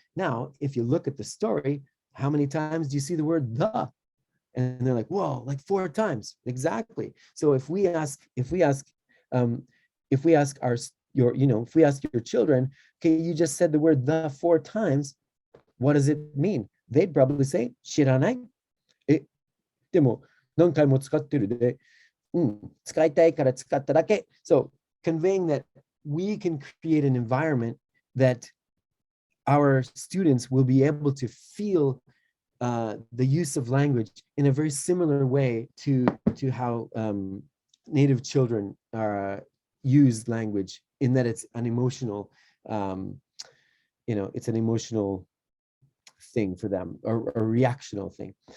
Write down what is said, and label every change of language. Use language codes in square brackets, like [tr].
[en] Now, if you look at the story, how many times do you see the word the? And they're like, whoa, like 4 times. Exactly. So if we ask your children, okay, you just said the word the 4 times, what does it mean? They'd probably say, [ja] 知らない。でも何回も使ってるで、使いたいから使っただけ. [en] So conveying that we can create an environment that our students will be able to feel the use of language in a very similar way to how native children use language, in that it's an emotional, it's an emotional thing for them, or a reactional thing.